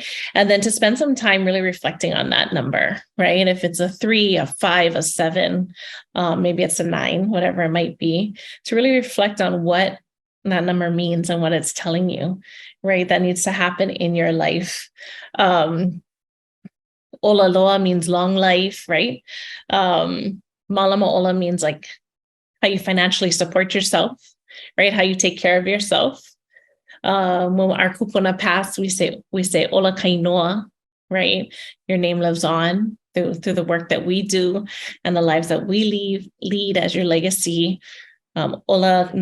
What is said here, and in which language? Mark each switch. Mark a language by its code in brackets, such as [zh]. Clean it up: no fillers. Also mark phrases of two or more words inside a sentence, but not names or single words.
[en] And then to spend some time really reflecting on that number, right? And if it's a 3, a 5, a 7, maybe it's a 9, whatever it might be, to really reflect on what that number means and what it's telling you, right? That needs to happen in your life. [haw] Ola loa [en] means long life, right? [haw] Malama ola [en] means like how you financially support yourself, right? How you take care of yourself. When our kupuna pass, we say [haw] ola kainoa, [en] right? Your name lives on through the work that we do and the lives that we lead as your legacy.